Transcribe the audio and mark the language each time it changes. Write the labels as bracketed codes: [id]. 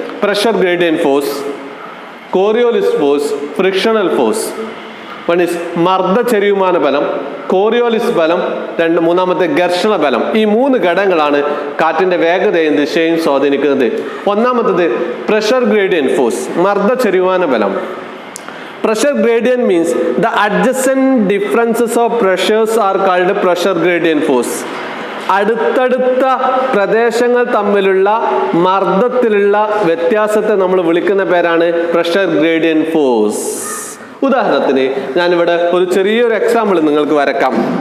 [en] Pressure gradient force, Coriolis force, frictional force. [ml] One is മർദ്ദ ചെരിയുമാന ബലം, Coriolis ബലം, മൂന്നാമത്തെ ഘർഷണ ബലം. ഈ 3 ഘടകങ്ങളാണ് കാറ്റിന്റെ വേഗതയും ദിശയും സ്വാധീനിക്കുന്നത്. ഒന്നാമത്തത് പ്രഷർ ഗ്രേഡിയന്റ് ഫോഴ്സ്, മർദ്ദ ചെരിയുമാന ബലം. [en] Pressure gradient means the adjacent differences of pressures are called pressure gradient force. [ml] അടുത്തടുത്ത പ്രദേശങ്ങൾ തമ്മിലുള്ള മർദ്ദത്തിലുള്ള വ്യത്യാസത്തെ നമ്മൾ വിളിക്കുന്ന പേരാണ് പ്രഷർ ഗ്രേഡിയന്റ് ഫോഴ്സ്. ഉദാഹരണത്തിന് ഞാനിവിടെ ഒരു ചെറിയൊരു എക്സാമ്പിൾ നിങ്ങൾക്ക് വരക്കാം.